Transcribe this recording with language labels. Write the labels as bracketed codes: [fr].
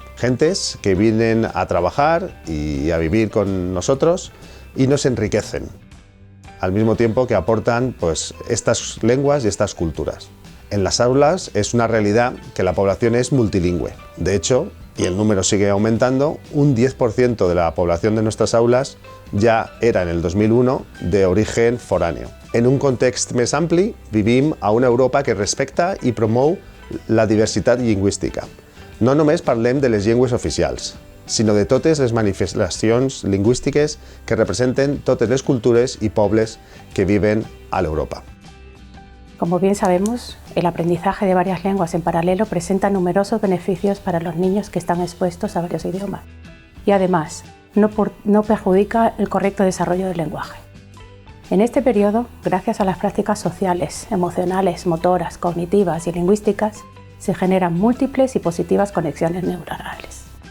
[es] Gentes que vienen a trabajar y a vivir con nosotros y nos enriquecen, al mismo tiempo que aportan estas lenguas y estas culturas. En las aulas es una realidad que la población es multilingüe. De hecho, y el número sigue aumentando, un 10% de la población de nuestras [ca] aules ja era en el 2001 d'origen foráneo. En un context més ampli, vivim a una Europa que respecta i promou la diversitat lingüística. No només parlem de les llengües oficials, sinó de totes les manifestacions lingüístiques que representen totes les cultures i pobles que viven a l'Europa. [es] Como bien sabemos, el aprendizaje de varias lenguas en paralelo presenta numerosos beneficios para los niños que están expuestos a varios idiomas y además no perjudica el correcto desarrollo del lenguaje. En este periodo, gracias a las prácticas sociales, emocionales, motoras, cognitivas y lingüísticas, se generan múltiples y positivas conexiones neuronales.